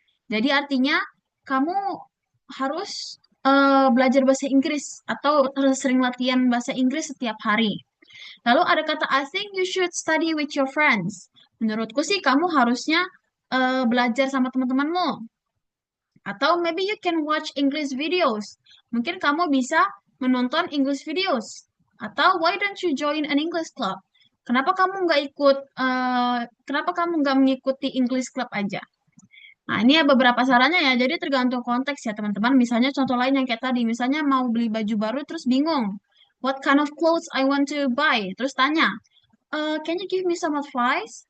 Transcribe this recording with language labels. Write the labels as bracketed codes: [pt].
[id] Jadi artinya kamu harus belajar bahasa Inggris atau harus sering latihan bahasa Inggris setiap hari. Lalu ada kata [en] I think you should study with your friends. [id] Menurutku sih kamu harusnya belajar sama teman-temanmu. [en] Atau maybe you can watch English videos. [id] Mungkin kamu bisa menonton [en] English videos. Atau why don't you join an English club? [id] Kenapa kamu nggak ikut? Kenapa kamu nggak mengikuti English club aja? Nah, ini ya beberapa sarannya ya. Jadi tergantung konteks ya teman-teman. Misalnya contoh lain yang kayak tadi. Misalnya mau beli baju baru terus bingung. [en] What kind of clothes I want to buy? [id] Terus tanya, [en] can you give me some advice?